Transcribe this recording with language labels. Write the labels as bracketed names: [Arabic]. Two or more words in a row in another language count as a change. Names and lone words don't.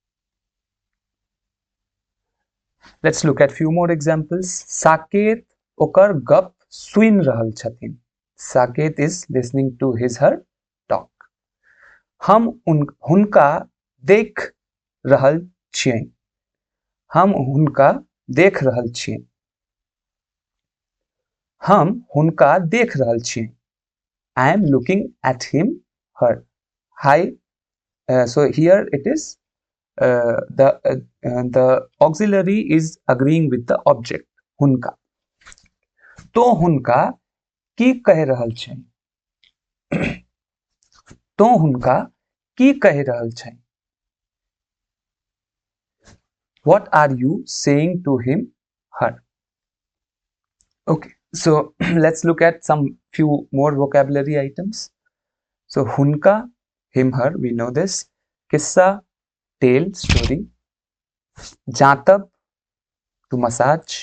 [English] Let's look at few more examples. [Maithili] साकेत ओकर गप सुइन रहल छथिन. [English] Saket is listening to his her talk. [Maithili] हम हुनका देख रहल छियै. हम हुनका देख रहल छियै. हम हुनका देख रहल छियै. [English] I am looking at him, her. Hi. So here it is. The auxiliary is agreeing with the object. [Maithili] हुनका. तो हुनका की कह रहल छै. तो हुनका की कह रहल छै. [English] What are you saying to him, her? Okay, so let's look at some few more vocabulary items. So hunka, him, her, we know this. Kissa, tale, story. Jatab, to massage.